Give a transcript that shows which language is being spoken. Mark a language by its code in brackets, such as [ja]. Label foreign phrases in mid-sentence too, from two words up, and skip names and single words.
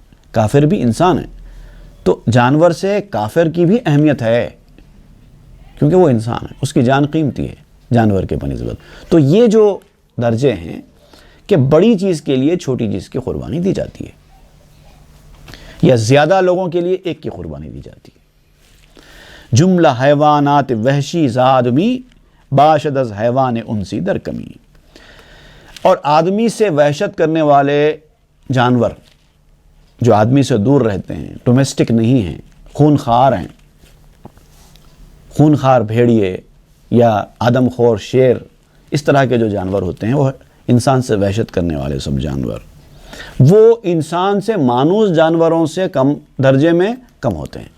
[ur] کافر بھی انسان ہے تو جانور سے کافر کی بھی اہمیت ہے، کیونکہ وہ انسان ہے، اس کی جان قیمتی ہے جانور کے بنسبت. تو یہ جو درجے ہیں کہ بڑی چیز کے لیے چھوٹی چیز کی قربانی دی جاتی ہے، یا زیادہ لوگوں کے لیے ایک کی قربانی دی جاتی ہے. [fa] جملہ حیوانات وحشی زادمی باشد از حیوان انسی در کمی. [ur] اور آدمی سے وحشت کرنے والے جانور جو آدمی سے دور رہتے ہیں، ڈومیسٹک نہیں ہیں، خونخوار ہیں، خونخوار بھیڑیے یا آدم خور شیر، اس طرح کے جو جانور ہوتے ہیں وہ انسان سے وحشت کرنے والے سب جانور، وہ انسان سے مانوس جانوروں سے کم درجے میں کم ہوتے ہیں.